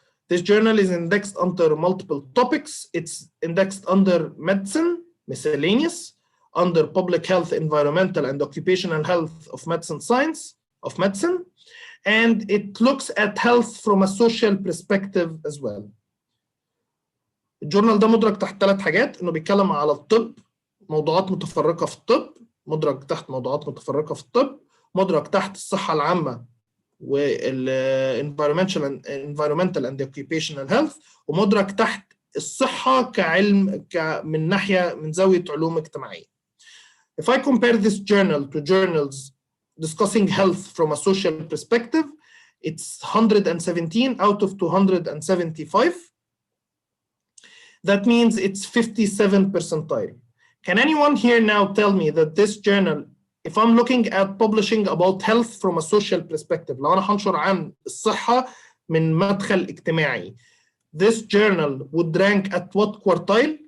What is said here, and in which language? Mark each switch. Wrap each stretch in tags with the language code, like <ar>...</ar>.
<en>This journal is indexed under multiple topics. It's indexed under medicine, miscellaneous, under public health, environmental, and occupational health of medicine science of medicine, and it looks at health from a social perspective as well.</en> <ar>الجورنال ده مدرج تحت 3 حاجات، انه بيتكلم على الطب، موضوعات متفرقه في الطب، مدرج تحت موضوعات متفرقه في الطب، مدرج تحت الصحه العامه وال</ar> <en>environmental and occupational health،</en> <ar>ومدرج تحت الصحه كعلم من ناحيه من زاويه علوم اجتماعيه.</ar> <en>If I compare this journal to journals discussing health from a social perspective, it's 117 out of 275. That means it's 57 percentile. Can anyone here now tell me that this journal, if I'm looking at publishing about health from a social perspective,</en> <ar>لو أنا هنشر عن الصحة من مدخل اجتماعي,</ar> <en>this journal would rank at what quartile?</en>